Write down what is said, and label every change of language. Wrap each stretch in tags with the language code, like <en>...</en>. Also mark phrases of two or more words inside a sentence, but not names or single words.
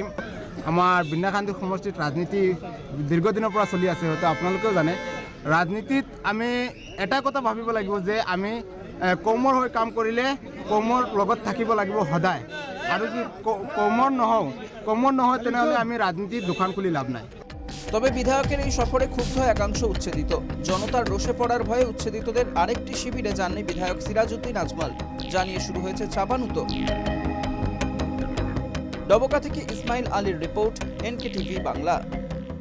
<as>আমাৰ বিন্নাকান্দি সমষ্টিত ৰাজনীতি দীৰ্ঘদিনৰ পৰা চলি আছে, হয়তো আপোনালোকেও জানে। ৰাজনীতিত আমি এটা কথা ভাবিব লাগিব যে আমি কৰ্মৰ হৈ কাম কৰিলে কৰ্মৰ লগত থাকিব লাগিব সদায়, আৰু যদি কৰ্মৰ নহয় তেনেহ'লে আমি ৰাজনীতিত দোকান খুলি লাভ নাই।</as> <bn>তবে বিধায়কের এই সফরে ক্ষুব্ধ একাংশ উচ্ছেদিত। জনতার রোষে পড়ার ভয়ে উচ্ছেদিতদের আরেকটি শিবিরে যাননি বিধায়ক সিরাজউদ্দিন আজমল, জানিয়ে শুরু হয়েছে চাপানুতো। ডবকা থেকে ইসমাইল আলীর রিপোর্ট, এনকেটিভি বাংলা।</bn>